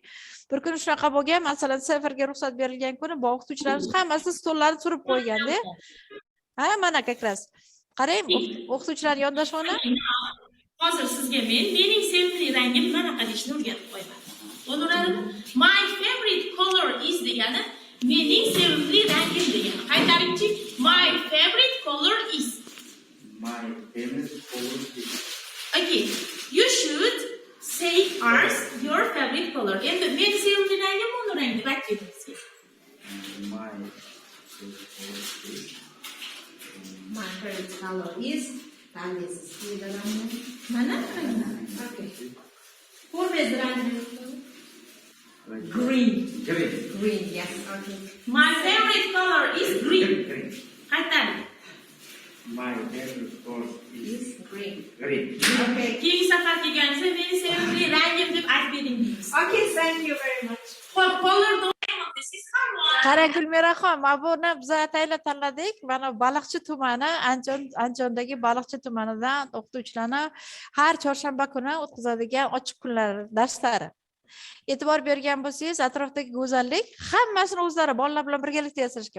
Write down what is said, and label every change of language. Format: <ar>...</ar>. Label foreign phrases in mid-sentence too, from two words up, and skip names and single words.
<uz>Bir kuni shunaqa bo'lgan, masalan, safarga ruxsat berilgan kuni bu o'qituvchilarimiz hammasi stollarni surib qo'yganda. Ha, mana</uz> <ru>как раз.</ru> <uz>Qarang, o'qituvchilar yondashuvini hozir sizga mening sevimli rangim manaqa deyishni o'rgatib qo'yaman. Bo'laveradimi?</uz> <en>My favorite color is</en> <uz>degani mening sevimli rangim degani. Qaytaringchi.</uz> <en>My favorite color is. My favorite color is. Okay. You should say ours your favorite color.</en> <uz>Endi men sevimli rangim uni rangi deb aytdingiz.</uz> <en>My favorite color is. My favorite color is. Mana? Okay.</en> <uz>Ko'rmaysiz rangini.</uz> <en>Green. Green, yes. Okay. My favorite color is green.</en> <uz>Qaytaring.</uz> <en>My favorite color is green. Okay.</en> <uz>Keyingi safar kelganingizda meni sevimli rangim deb aytib bering deymiz.</uz> <en>Okay, thank you very much.</en> <uz>Xo'p, color Qarang Gulmiraxon, mana buni biz ataylar tanladik. Mana Baliqchi tumani, Andijondagi Baliqchi tumanidan o'qituvchilarni har chorshanba kuni o'tkazadigan ochiq kunlar darslari. E'tibor bergan bo'lsangiz, atrofdagi go'zallik hammasini o'zlari bolalar bilan birgalikda yasashgan.</uz>